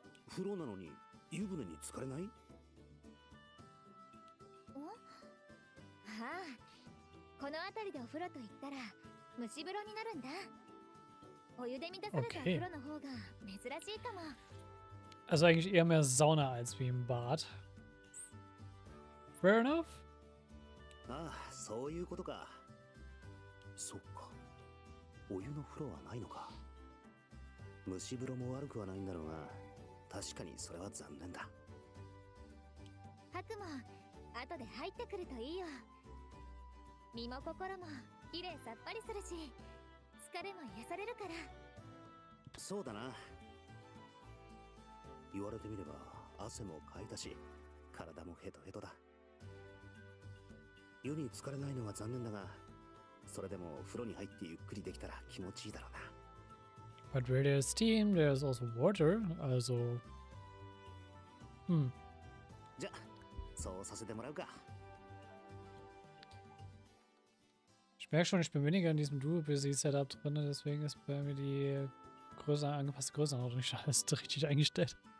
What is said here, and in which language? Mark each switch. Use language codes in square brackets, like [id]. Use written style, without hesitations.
[ja] 風呂なのに湯船に浸かれない？ああ、この辺りでお風呂と言ったら蒸し風呂になるんだ。お湯で満たされたお風呂の方が珍しいかも。 [de] Also eigentlich eher mehr Sauna als wie im Bad. [en] Fair enough? [ja] ああ、そういうことか。そっか。お湯の風呂はないのか。蒸し風呂も悪くはないんだろうが、確かにそれは残念だ。ハクも後で入ってくるといいよ。身も心もきれいさっぱりするし、疲れも癒されるから。そうだな。言われてみれば汗もかいたし、体もヘトヘトだ。湯に浸かれないのは残念だが、それでも風呂に入ってゆっくりできたら気持ちいいだろうな。 [en] But where there's steam, there's also water, also... Hm. [ja] じゃあ、そうさせてもらうか。 [de] Ich merke schon, ich bin weniger in diesem Dual-PC-Setup drin, deswegen ist bei mir die angepasste Größenordnung nicht alles richtig eingestellt.